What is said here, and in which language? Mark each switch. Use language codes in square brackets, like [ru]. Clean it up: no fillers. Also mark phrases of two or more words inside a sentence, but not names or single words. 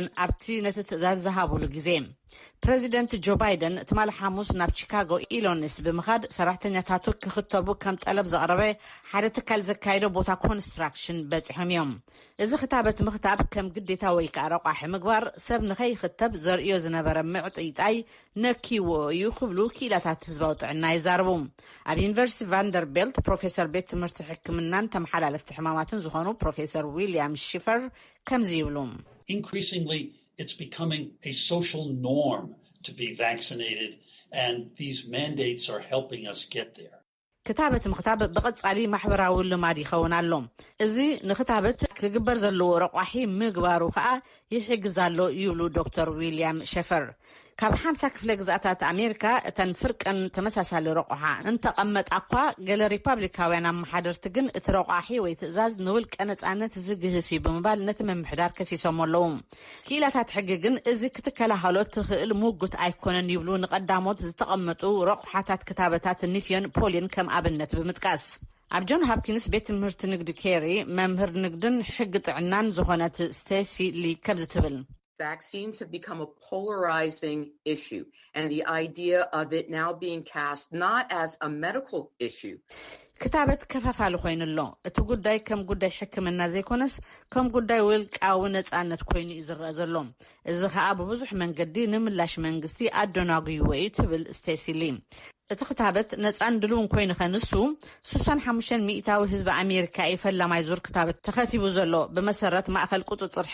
[ti] ኣብቲ ነቲ ትእዛዝ ዝሃብሉ ግዜ ፕሬዚደንት ጆ ባይደን ትማሊ ሓሙስ ናብ ቺካጎ ኢሊኖይስ ብምኻድ ሰራሕተኛታቱ ክኽተቡ ከም ጠለብ ዘቕረበ ሓደ ትካል ዘካይዶ ቦታ ኮንስትራክሽን በፂሖም እዮም እዚ ክታበት ምኽታብ ከም ግዴታ ወይ ከዓ ረቋሒ ምግባር ሰብ ንኸይኽተብ ዘርእዮ ዝነበረ ምዕጥይጣይ ነኪዎ እዩ ክብሉ ክኢላታት ህዝባዊ ጥዕና ይዛረቡ ኣብ ዩኒቨርሲቲ ቫንደርቤልት ፕሮፌሰር ቤት ትምህርቲ ሕክምናን ተመሓላለፍቲ ሕማማትን ዝኾኑ ፕሮፌሰር ዊልያም ሺፈር ከምዚ ይብሉ [en] Increasingly, it's becoming a social norm to be vaccinated, and these mandates are helping us get there. [ti] ክታበት ምኽታብ ብቐጻሊ ማሕበራዊ ልማድ ይኸውን ኣሎ እዚ ንክታበት ክግበር ዘለዎ ረቋሒ ምግባሩ ከዓ ይሕግዝ ኣሎ ይብሉ ዶክተር ዊልያም ሸፈር ካብ 50 ክፍለ ግዛኣታት ኣሜሪካ እተን ፍርቀን ተመሳሳሊ ረቋሓ እንተቐመጣ እኳ ገለ ሪፓብሊካውያን ኣመሓደርቲ ግን እቲ ረቋሒ ወይ ትእዛዝ ንውልቀ ነፃነት ዝግህስ እዩ ብምባል ነቲ መምሕዳር ከሲሶም ኣለዉ ክኢላታት ሕጊ ግን እዚ ክትከላኸሎ ትኽእል ሙጉት ኣይኮነን ይብሉ ንቐዳሞት ዝተቐመጡ ረቑሓታት ክታበታት ኒፍዮን ፖሊን ከም ኣብነት ብምጥቃስ ኣብ ጆን ሃፕኪንስ ቤት ትምህርቲ ንግዲ ኬሪ መምህር ንግድን ሕጊ ጥዕናን ዝኾነት ስቴሲ ሊ ከምዚ ትብል [en] Vaccines have become a polarizing issue, and the idea of it now being cast not as a medical issue. [ti] ክታበት ከፋፋሉ ኮይኑሎ እቲ ጉዳይ ከም ጉዳይ ሕክምና ዘይኮነስ ከም ጉዳይ ውልቃዊ ነጻነት ኮይኑ ይዝረአ ዘሎ እዚ ከዓ ብብዙሕ መንገዲ ንምላሽ መንግስቲ ኣደናግዩ ወይ ትብል ስቴሲሊ እቲ ክታበት ነጻን ድሉውን ኮይኑ ከንሱ 65 ሚእታዊ ህዝቢ ኣሜሪካ ይፈላማይ ዙር ክታበት ተኸቲቡ ዘሎ ብመሰረት ማእከል ቁጥጥር